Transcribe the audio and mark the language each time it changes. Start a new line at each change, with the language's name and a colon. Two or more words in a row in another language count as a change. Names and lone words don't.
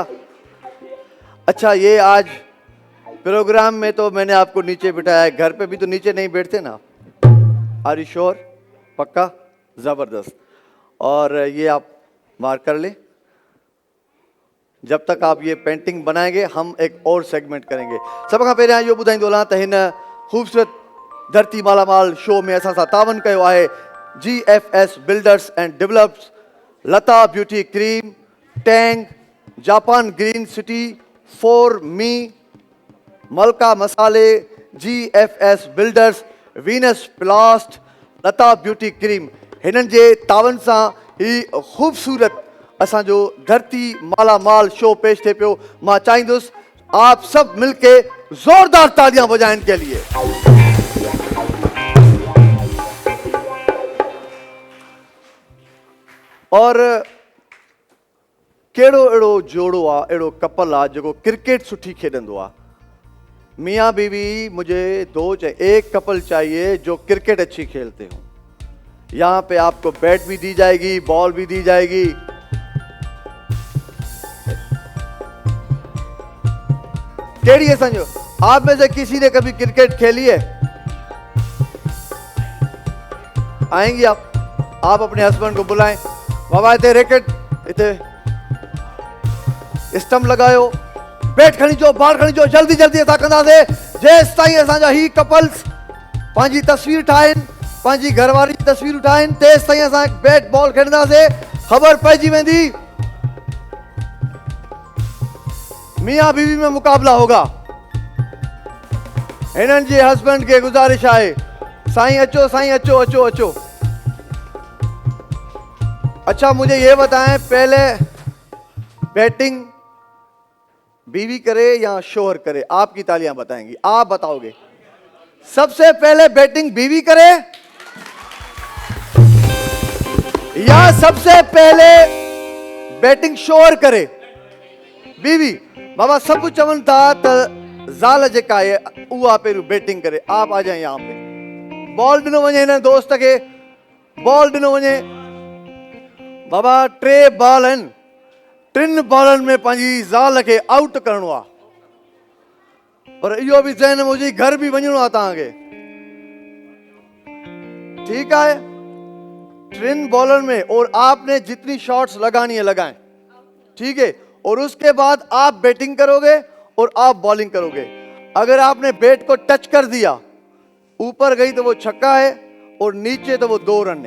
Urdu: اچھا، یہ آج پروگرام میں تو میں نے آپ کو نیچے بٹھایا ہے، گھر پے بھی تو نیچے نہیں بیٹھتے نا?
English: Are you sure?
Urdu: پکا؟ زبردست. اور یہ آپ مارک کر لے. جب تک آپ یہ پینٹنگ بنائیں گے ہم ایک اور سیگمنٹ کریں گے.
Sindhi: सब खां पहिरियां इहो ॿुधाईंदो हलां त हिन खूबसूरत धरती मालामाल शो में असां सां तावन कयो आहे GFS बिल्डर्स एंड डेवलप्स, लता ब्यूटी क्रीम, टैंग, जापान ग्रीन सिटी, फॉर मी, मलका मसाले, GFS बिल्डर्स, वीनस प्लास्ट, लता ब्यूटी क्रीम। हिननि जे तावन सां ही खूबसूरत असांजो धरती मालामाल शो पेश थे पियो। मां चाहींदुसि
Urdu: آپ سب مل کے زوردار تالیاں بجائیں ان کے لیے.
Sindhi: और केड़ो अहिड़ो जोड़ो आहे, अहिड़ो कपल आहे जेको क्रिकेट सुठी खेॾंदो आहे?
Urdu: میاں بیوی مجھے ایک کپل چاہیے جو کرکٹ اچھی کھیلتے ہو. یہاں پے آپ کو بیٹ بھی دی جائے گی، بال بھی دی جائے گی.
Sindhi: केड़ी है संजो?
Urdu: آپ میں سے کسی نے کبھی کرکٹ کھیلی ہے؟ آئیں گی آپ اپنے ہسبنڈ کو بلائیں.
Sindhi: बाबा इतने रैकेट, इतने स्टंप लगायो, बैट खणी जो, बॉल खणी जो, जल्दी जल्दी असां कंदासीं जेसि ताईं असांजा ही कपल्स पंहिंजी तस्वीर ठाहिनि, पंहिंजी घरवारी जी तस्वीर ठाहिनि, तेसि ताईं असां
English: bat ball
Sindhi: खेॾंदासीं। ख़बर पइजी वेंदी
Urdu: میاں بیوی میں مقابلہ ہوگا.
Sindhi: हिननि जे
Urdu: ہسبنڈ کے گزارش ہے,
Sindhi: साईं अचो, साईं अचो अचो अचो।
Urdu: اچھا مجھے یہ بتائیں، پہلے بیٹنگ بیوی کرے یا شوہر کرے? آپ کی تالیاں بتائیں گی، آپ بتاؤ گے۔ سب سے پہلے بیٹنگ بیوی کرے یا سب سے پہلے بیٹنگ شوہر کرے? बीवी।
Sindhi: बाबा सब चवन था त ज़ाल जेका आहे उहा पहिरियों बैटिंग करे।
Urdu: آپ آ جائے یہاں پے.
Sindhi: बॉल ॾिनो वञे हिन दोस्त खे, बॉल ॾिनो वञे। बाबा 3 बॉल आहिनि, 3 बॉलनि में पंहिंजी ज़ाल खे आउट करणो आहे। पर इहो बि ज़हन में हुजे घर भी वञणो आहे तव्हांखे।
Urdu: ٹھیک ہے، 3 بالر میں اور آپ نے جتنی شاٹس لگانی ہے لگائیں، ٹھیک ہے. اور اس کے بعد آپ بیٹنگ کرو گے اور آپ بالنگ کرو گے. اگر آپ نے بیٹ کو ٹچ کر دیا، اوپر گئی تو وہ چھکا ہے اور نیچے تو وہ 2 رن ہے.